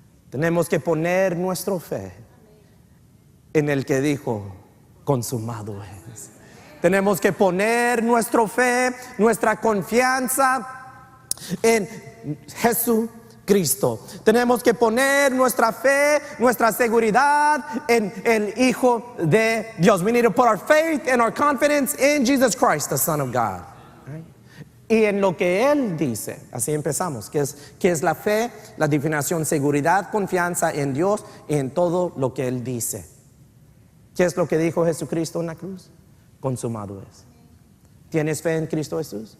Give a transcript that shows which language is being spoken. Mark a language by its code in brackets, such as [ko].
[es] Tenemos que poner nuestra fe en el que dijo consumado es. Tenemos que poner nuestra fe, nuestra confianza en Jesucristo. Tenemos que poner nuestra fe, nuestra seguridad en el Hijo de Dios. [en] We need to put our faith and our confidence in Jesus Christ, the Son of God. [es] Y en lo que Él dice, así empezamos, que es la fe, la definición, seguridad, confianza en Dios y en todo lo que Él dice. ¿Qué es lo que dijo Jesucristo en la cruz? Consumado es. ¿Tienes fe en Cristo Jesús?